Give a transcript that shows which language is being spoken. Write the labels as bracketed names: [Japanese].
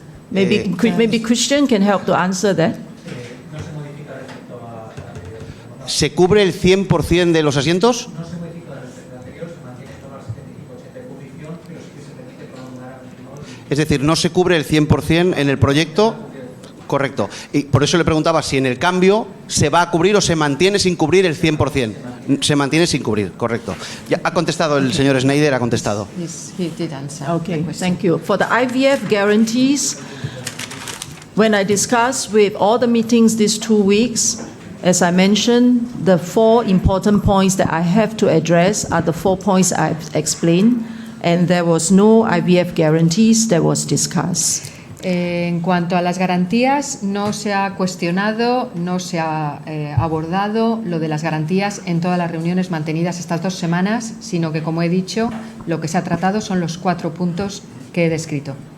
[English] Maybe Christian can help to answer that. [Spanish] ¿Se cubre el 100% de los asientos? No se modifica respecto al anterior, se mantiene todas las 75-80 de cubrición, pero sí que se permite prolongar. Es decir, no se cubre el 100% en el proyecto. Correcto. Y por eso le preguntaba si en el cambio se va a cubrir o se mantiene sin cubrir el 100%. Se mantiene sin cubrir, correcto. Ya ha contestado el señor Schneider, ha contestado. [English] Yes, he did answer. Okay, thank you. For the IVF guarantees, when I discussed with all the meetings these 2 weeks, as I mentioned, the 4 important points that I have to address are the 4 points I've explained, and there was no IVF guarantees that was discussed. [Spanish] En cuanto a las garantías, no se ha cuestionado, no se ha abordado lo de las garantías en todas las reuniones mantenidas estas 2 semanas, sino que, como he dicho, lo que se ha tratado son los 4 puntos que he descrito.